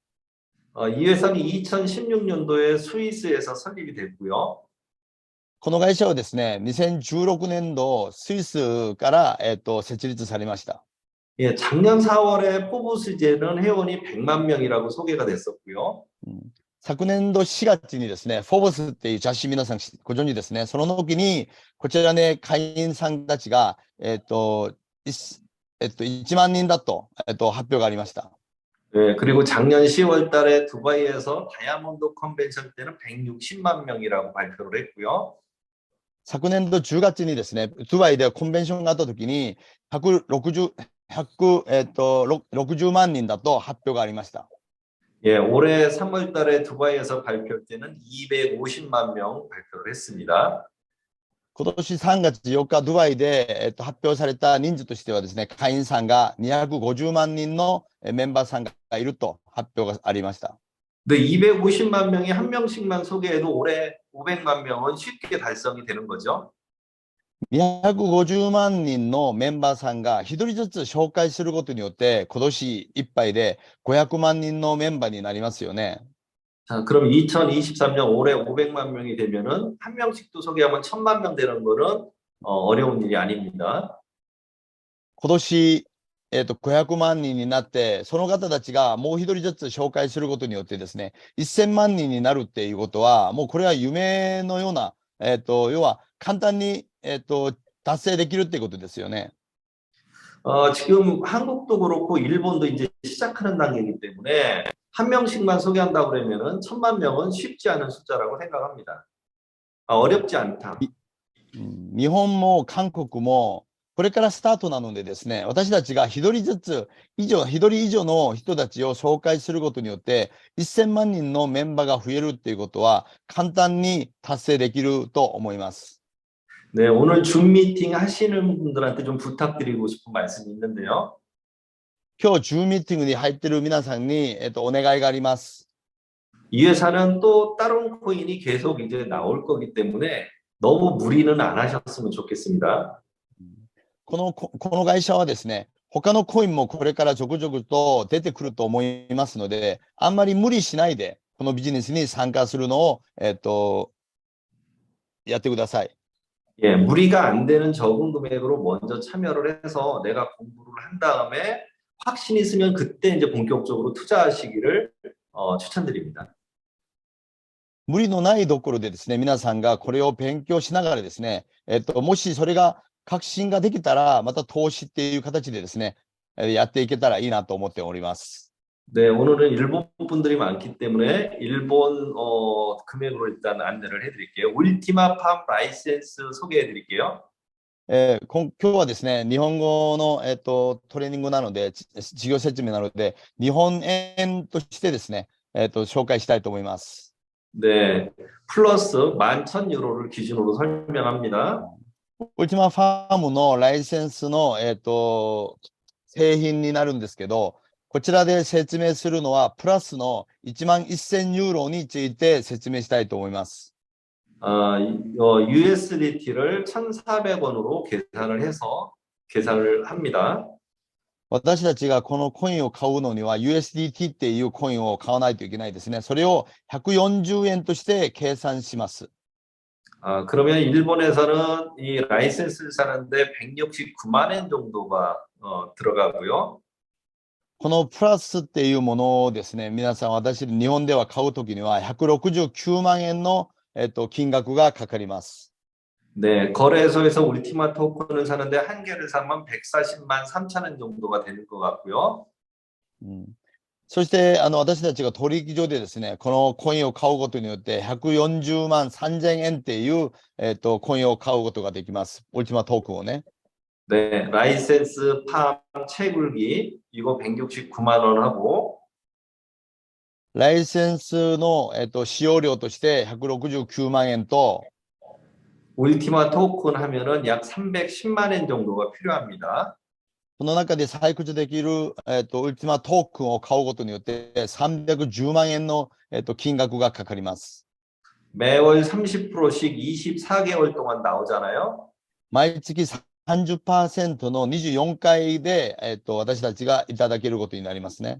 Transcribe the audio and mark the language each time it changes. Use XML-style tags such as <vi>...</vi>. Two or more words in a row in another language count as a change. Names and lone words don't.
<ko>이 회사는 2016년도에 스위스에서 설립이 됐고요.</ko> <ja>この会社はですね、2016年度スイスから、設立されました。</ja> <ko>예, 작년 4월에 포브스제는 회원이 100만 명이라고 소개가 됐었고요.</ko> <ja>昨年度4月にですね、フォーブスっていう雑誌皆さんご存知ですね。その時に、こちらね、会員さんたちが、1万人だと、発表がありました。</ja> <ko>네, 그리고 작년 10월 달에 두바이에서 다이아몬드 컨벤션 때는 160만 명이라고 발표를 했고요.</ko> <ja>昨年度10月にですね、ドバイでコンベンションがあった時に、60万人だと発表がありました。</ja> <ko>예, 올해 3월 달에 두바이에서 발표할 때는 250만 명 발표를 했습니다.</ko> <ja>今年3月4日、ドバイで、発表された人数としてはですね、会員さんが250万人のメンバーさんがいると発表がありました。</ja> <ko>근데 250만 명이 한 명씩만 소개해도 올해 500만 명은 쉽게 달성이 되는 거죠.</ko> <ja>250 万人のメンバーさんが1人ずつ紹介することによって、今年いっぱいで500万人のメンバーになりますよね。</ja> <ko>자, 그럼 2023년 올해 500만 명이 되면은 한 명씩도 소개하면 1000만 명 되는 거는 어려운 일이 아닙니다.</ko> <ja>今年、500万人になって、その方たちがもう1人ずつ紹介することによってですね、1000万人になるっていうことは、もうこれは夢のような、要は簡単に、達成できるっていうことですよね。</ja> <ko>지금 한국도 그렇고 일본도 이제 시작하는 단계이기 때문에 한 명씩만 소개한다고 그러면은 1000만 명은 쉽지 않은 숫자라고 생각합니다. 어렵지 않다.</ko> <ja>日本も韓国もこれからスタートなのでですね、私たちが1人ずつ1人以上の人たちを紹介することによって1000万人のメンバーが増えるっていうことは簡単に達成できると思います。</ja> <ko>네, 오늘 줌 미팅 하시는 분들한테 좀 부탁드리고 싶은 말씀이 있는데요.</ko> <ja>今日、줌ミーティングに入っている皆さんに、お願いがあります。</ja> <ko>이 회사는 또 다른 코인이 계속 이제 나올 거기 때문에 너무 무리는 안 하셨으면 좋겠습니다.</ko> <ja>この会社はですね、他のコインもこれからちょくちょくと出てくると思いますので、あんまり無理しないで、このビジネスに参加するのを、やってください。</ja> <ko>예, 무리가 안 되는 적은 금액으로 먼저 참여를 해서 내가 공부를 한 다음에 확신이 있으면 그때 이제 본격적으로 투자하시기를 추천드립니다.</ko> <ja>無理のないところでですね、皆さんがこれを勉強しながらですね、もしそれが確信ができたら、また投資っていう形でですね、やっていけたらいいなと思っております。</ja> <ko>네, 오늘은 일본 분들이 많기 때문에 일본 금액으로 일단 안내를 해드릴게요. 울티마 팜 라이센스 소개해드릴게요.</ko> <ja>今日はですね、日本語の、トレーニングなので、事業説明なので、日本円としてですね、紹介したいと思います。</ja> <ko>네, 플러스 11,000유로를 기준으로 설명합니다.</ko> <ja>ウルティマファームのライセンスの、製品になるんですけど、こちらで説明するのは、プラスの11,000ユーロについて説明したいと思います。</ja> <ko>USDT를 1,400원으로 계산을 합니다.</ko> <ja>私たちがこのコインを買うのには USDT っていうコインを買わないといけないですね。それを140円として計算します。</ja> <ko>그러면 일본에서는 이 라이센스를 사는데 169만 엔 정도가 들어가고요.</ko> <ja>このプラスっていうものをですね、皆さん私日本では買うときには169万円の、金額がかかります。</ja> <ko>네, 거래소에서 울티마 토큰을 사는데 한 개를 사면 140만 3천 원 정도가 되는 것 같고요.</ko> <ja>そして私たちが取引所でですね、このコインを買うことによって140万3000円っていう、コインを買うことができます。ウルティマトークンをね。</ja> <ko>네, 라이센스 팜 채굴기 이거 169만 원 하고</ko> <ja>ライセンスの、使用料として169万円と</ja> <ko>울티마 토큰 하면은 약 310만 엔 정도가 필요합니다.</ko> <ja>この中で採掘できる、ウルティマトークンを買うことによって310万円の、金額がかかります。</ja> <ko>매월 30%씩 24개월 동안 나오잖아요.</ko> <ja>毎月30% の24回で、私たちがいただけることになりますね。</ja>